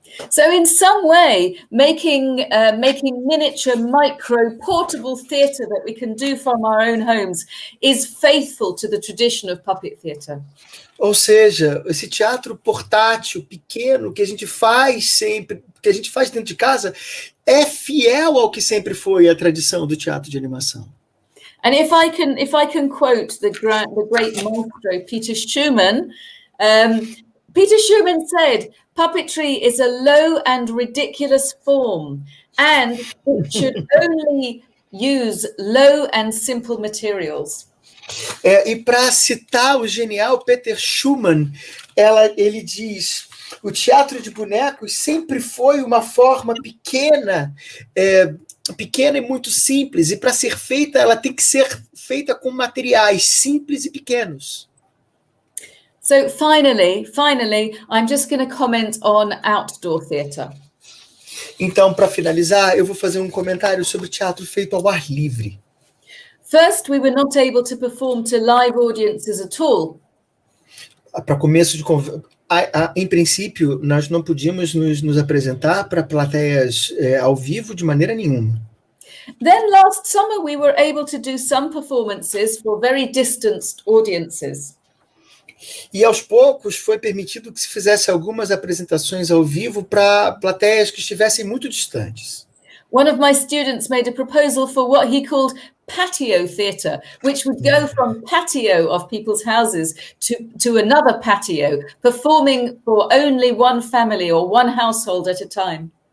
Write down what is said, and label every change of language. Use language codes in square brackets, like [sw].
[en] So in some way, making miniature, micro, portable theatre that we can do from our own homes is faithful to the tradition of puppet theatre. [pt] Ou seja, esse teatro portátil, pequeno, que a gente faz sempre, que a gente faz dentro de casa, é fiel ao que sempre foi a tradição do teatro de animação. [en] And if I can quote the great maestro Peter Schumann, Peter Schumann said, "Puppetry is a low and ridiculous form, and it should only use low and simple materials." [pt] E para citar o genial Peter Schumann, ele diz: o teatro de bonecos sempre foi uma forma pequena e muito simples, e para ser feita, ela tem que ser feita com materiais simples e pequenos. [en] So finally, I'm just going to comment on outdoor theatre. [pt] Então, para finalizar, eu vou fazer um comentário sobre teatro feito ao ar livre. [en] First, we were not able to perform to live audiences at all. [pt] Para começo de em princípio, nós não podíamos nos apresentar para plateias ao vivo de maneira nenhuma. [en] Then last summer we were able to do some performances for very distanced audiences. [pt] E aos poucos foi permitido que se fizesse algumas apresentações ao vivo para plateias que estivessem muito distantes. [en] One of my students made a proposal for what he called patio theatre, which would go from patio of people's houses to another patio, performing for only one family or one household at a time.